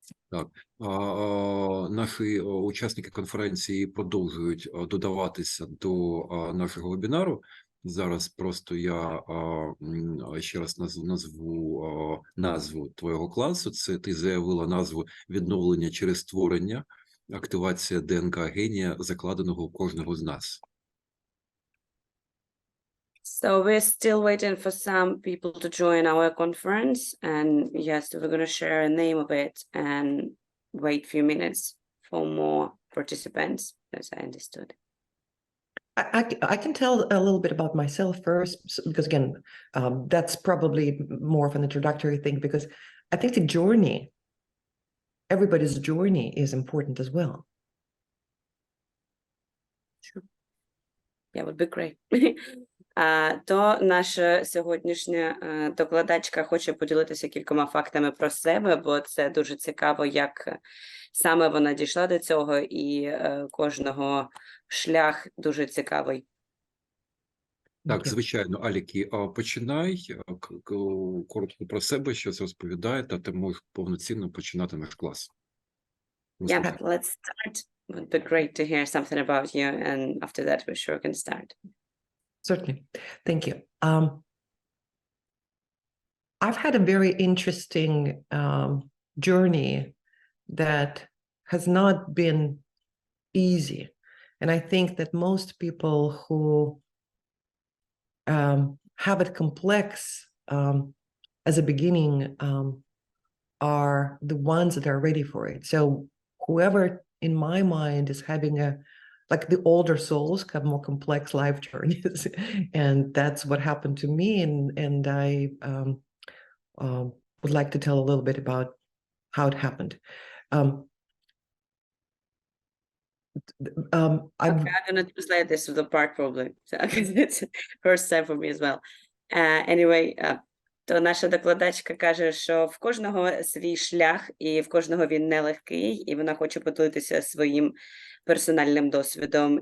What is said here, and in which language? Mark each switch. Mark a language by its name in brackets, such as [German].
[Ukrainian] Так, наші учасники конференції продовжують додаватися до нашого вебінару. Зараз просто я ще раз назву назву твого класу. Це ти заявила назву «Відновлення через створення. Активація ДНК генія, закладеного у кожного з нас». [English] So we're still waiting for some people to join our conference, and yes, we're going to share a name of it and wait a few minutes for more participants, as I understood. I can tell a little bit about myself first, because again, that's probably more of an introductory thing, because I think the journey, everybody's journey is important as well. Sure. Yeah, would be great. [Ukrainian] То наша сьогоднішня докладачка хоче поділитися кількома фактами про себе, бо це дуже цікаво, як саме вона дійшла до цього, і кожного шлях дуже цікавий. Так, звичайно, Алікі, починай коротко про себе, щось розповідає, та ти можеш повноцінно починати наш клас. [English] Yeah, let's start. It would be great to hear something about you, and after that we sure can start. Certainly. Thank you. I've had a very interesting journey that has not been easy. And I think that most people who have it complex as a beginning are the ones that are ready for it. So whoever in my mind is having like the older souls have more complex life journeys, and that's what happened to me. And I would like to tell a little bit about how it happened. I'm I'm going to translate this to the part probably. So, it's first time for me as well. [Ukrainian] Anyway, то наша докладачка каже, що в кожного свій шлях, і в кожного він нелегкий, і вона хоче поділитися своїм персональним досвідом.